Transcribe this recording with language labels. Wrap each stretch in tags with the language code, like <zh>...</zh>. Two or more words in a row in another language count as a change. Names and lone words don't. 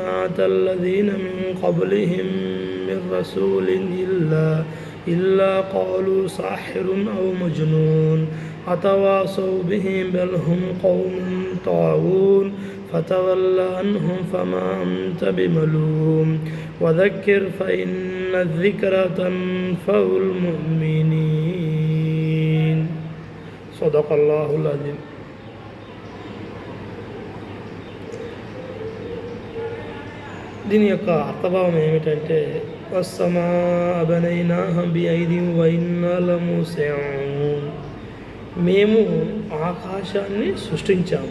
<ar>أتى الذين من قبلهم من رسول إلا قالوا ساحر أو مجنون أتواصوا به بل هم قوم طاغون فتول عنهم فما أنت بملوم وذكر فإن الذكرى تنفع المؤمنين صدق الله العظيم.</ar> <te>దీని యొక్క అర్థభావం ఏమిటంటే</te> <ar>والسماء بنيناها بأيد وإنا لموسعون,</ar> <te>మేము ఆకాశాన్ని సృష్టించాము.</te>